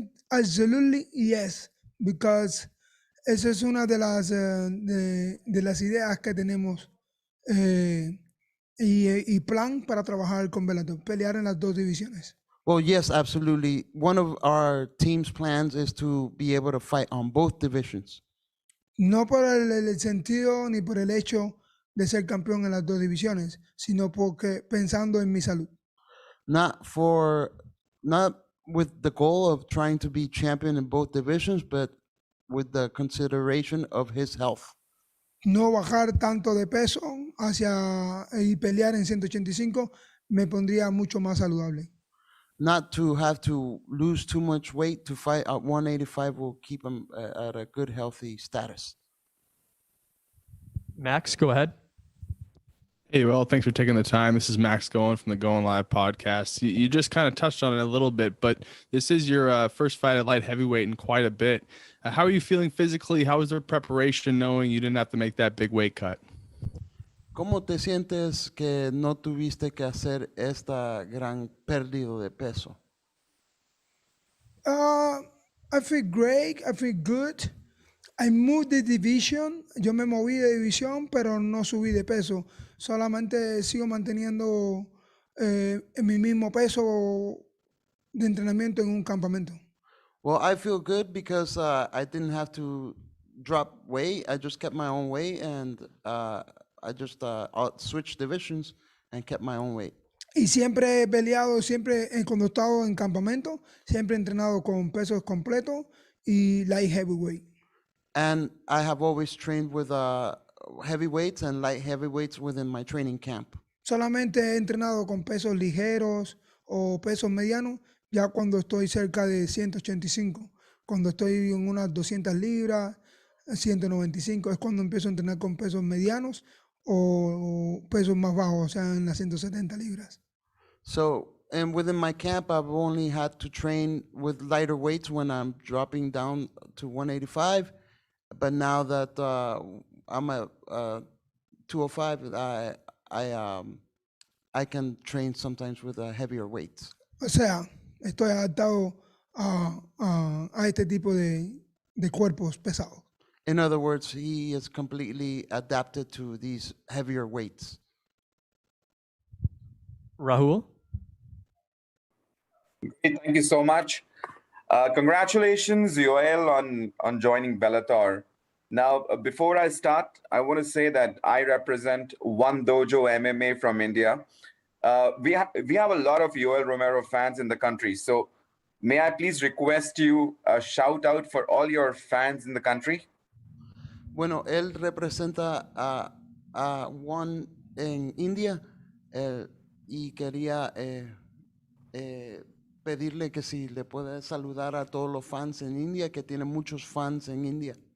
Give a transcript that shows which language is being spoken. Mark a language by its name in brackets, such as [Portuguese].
[English] Absolutely yes, because [Spanish] esa es una de las ideas que tenemos y plan para trabajar con Bellator, pelear en las dos divisiones. [English] Well, yes, absolutely. One of our team's plans is to be able to fight on both divisions. [Spanish] No por el sentido ni por el hecho de ser campeón en las dos divisiones, sino porque pensando en mi salud. [English] Not with the goal of trying to be champion in both divisions, but with the consideration of his health. [Spanish] No bajar tanto de peso y pelear en 185 me pondría mucho más saludable. [English] Not to have to lose too much weight to fight at 185 will keep him at a good, healthy status. Max, go ahead. Hey, well, thanks for taking the time. This is Max Going from the Going Live podcast. You just kind of touched on it a little bit, but this is your first fight at light heavyweight in quite a bit. How are you feeling physically? How was the preparation knowing you didn't have to make that big weight cut? [Spanish] ¿Cómo te sientes que no tuviste que hacer esta gran pérdida de peso? [English] I feel great. I feel good. I moved the division. [Spanish] Yo me moví de división, pero no subí de peso. Solamente sigo manteniendo mi mismo peso de entrenamiento en un campamento. [English] Well, I feel good because I didn't have to drop weight. I just kept my own weight, and I just switched divisions and kept my own weight. [Spanish] Y siempre he peleado, cuando he estado en campamento, siempre he entrenado con pesos completos y light heavyweight. [English] And I have always trained with heavyweights and light heavyweights within my training camp. [Spanish] Solamente he entrenado con pesos ligeros o pesos medianos ya cuando estoy cerca de 185. Cuando estoy en unas 200 libras, 195, es cuando empiezo a entrenar con pesos medianos o pesos más bajos, o sea, en las 170 libras. [English] So and within my camp, I've only had to train with lighter weights when I'm dropping down to 185. But now that I'm at 205, I can train sometimes with heavier weights. [Spanish] O sea, estoy adaptado a este tipo de cuerpos pesados. [English] In other words, he is completely adapted to these heavier weights. Rahul? Thank you so much. Congratulations, Yoel, on joining Bellator. Now, before I start, I want to say that I represent One Dojo MMA from India. We have a lot of Yoel Romero fans in the country. So may I please request you a shout out for all your fans in the country? [Spanish] Bueno, él representa a One en India y quería pedirle que si le puede saludar a todos los fans en India, que tiene muchos fans en India.